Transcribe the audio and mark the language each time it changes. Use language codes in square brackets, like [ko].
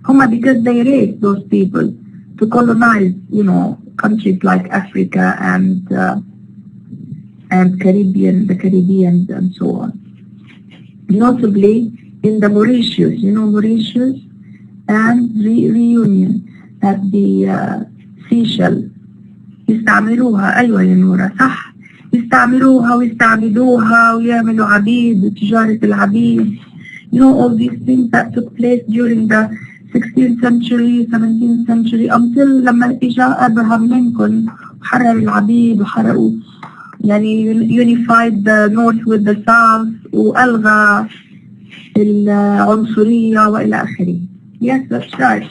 [en] Because they raised those people to colonize, countries like Africa and Caribbean, the Caribbean and so on. Notably in the Mauritius, Mauritius and Reunion at the Seychelles. [ar] يستعملوها أيوة يا نورة صح يستعملوها ويستعبدوها ويعملوا عبيد وتجارة العبيد. [en] All these things that took place during the 16th century, 17th century until [ar] لما إجا [en] Abraham Lincoln [ar] وحرر العبيد وحرقوا [en] unified the north with the south [ar] وألغى العنصرية وإلى آخره. [en] Yes, that's right.